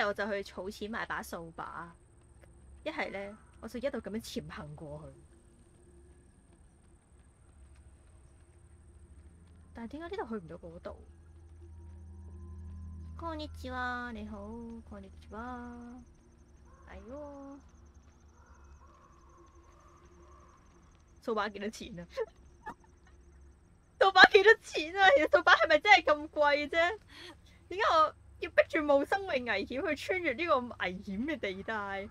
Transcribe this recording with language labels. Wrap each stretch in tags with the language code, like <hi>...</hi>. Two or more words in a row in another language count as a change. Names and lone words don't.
<yue>我就去儲錢買把掃把，一係咧我就一路咁樣潛行過去。但係點解呢度去唔到嗰度？</yue> <ja>こんにちは，你好，こんにちは，</ja> <yue>係喎。掃把幾多錢啊？掃把幾多錢啊？其實掃把係咪真係咁貴啫？點解我要逼住冒生命危險去穿越呢個危險嘅地帶？</yue>